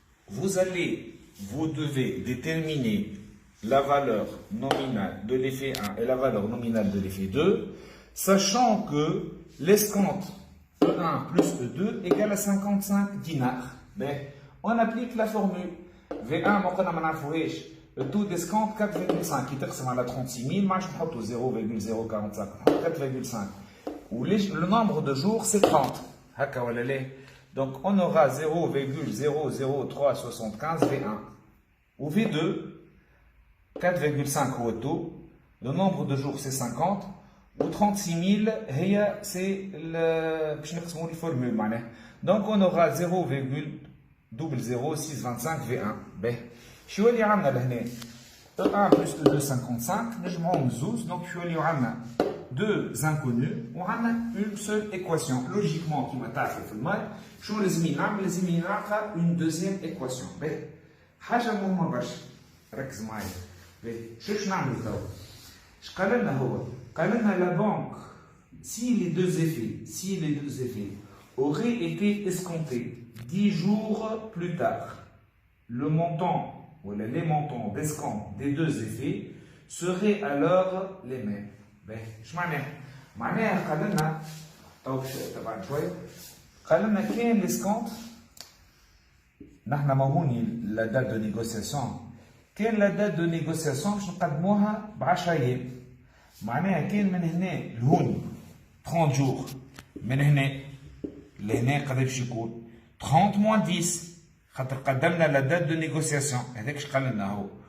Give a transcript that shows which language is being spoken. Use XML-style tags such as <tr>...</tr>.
<fr>Vous devez déterminer la valeur nominale de l'effet 1 et la valeur nominale de l'effet 2, sachant que l'escompte E1 plus E2 égale à 55 dinars. On applique la formule</fr> <ar>V1 ما قلنا ما نعرفوهاش.</ar> <fr>Le taux d'escompte</fr> <ar>4,5 qui تقسم على 36 000 ما عادش نحطوا 0,045 نحطوا 4,5 و</ar> <fr>le nombre de jours c'est</fr> <ar>30 هكا ولا لا.</ar> <fr>Donc on aura 0,00375 V1 ou V2 4,5 au taux, le nombre de jours c'est 50 ou 36 000 c'est le formule</fr> <ar>معناها.</ar> <fr>Donc on aura 0,00625 V1.</fr> <ar>Ben, شو اللي عندنا لهنا؟ E1 plus E2 55 نجمعهم زوز</ar> <fr>donc</fr> <ar>شو اللي عندنا</ar> <fr>deux inconnus</fr> <ar>وعندنا</ar> <fr>une seule équation. Logiquement</fr> <ar>كيما تعرفوا في المال شنو لازم نعمل؟ لازم نلقى</ar> <fr>une deuxième équation.</fr> <ar>Ben, حاجة مهمة برشا ركز معايا.</ar> <fr>Ben,</fr> <ar>شو نعمل توا؟ اش قال لنا</ar> <fr>هو؟ قال لنا la banque si les deux effets auraient été escomptés 10 jours plus tard, le montant ou les montants d'escompte des deux effets seraient alors les mêmes.</fr> <ar>Ben, je معناها قال لنا طبعا شويه قال لنا كاين l'escompte نحن موهوني</ar> <fr>la date de négociation</fr> <ar>كاين la date de négociation باش نقدموها ب10 ايام معناها كاين من هنا لهون</ar> <fr>30 jours</fr> <ar>من هنا لهنا قد باش يكون</ar> <fr>30 moins 10</fr> <ar>خاطر قدمنا</ar> <fr>لا دات دو نيغوسياسيون</fr> <ar>هذاك اش قال لنا هو</ar>